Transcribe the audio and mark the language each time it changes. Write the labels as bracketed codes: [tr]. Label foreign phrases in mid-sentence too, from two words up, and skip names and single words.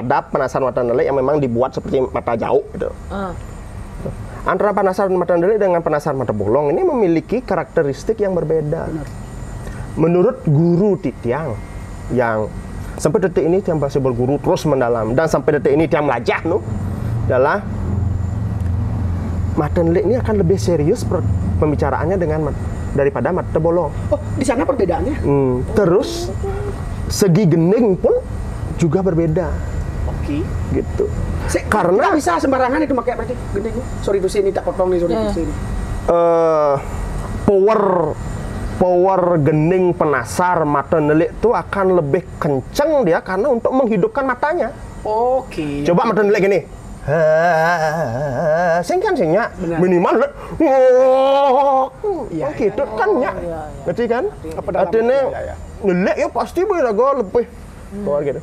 [id] Ada penasar mata nelik yang memang dibuat seperti mata jauh gitu. Antara penasar mata nelik dengan penasar mata bolong ini memiliki karakteristik yang berbeda. Menurut guru Titiang yang sampai detik ini tiang masih berguru terus mendalam dan sampai detik ini tiang melajah adalah mata nelik ini akan lebih serius pembicaraannya daripada mata bolong. Oh, di sana perbedaannya? Terus segi gening pun juga berbeda. Gitu. Karena bisa sembarangan itu pakai berarti geningnya. Sorry itu sini tak potong nih, sorry itu sini. Power gening penasar mata nelik itu akan lebih kenceng dia karena untuk menghidupkan matanya. Coba mata nelik gini. Sing kan singnya minimal gitu kan ya. Berarti kan artinya nelik ya pasti berago lebih power gitu.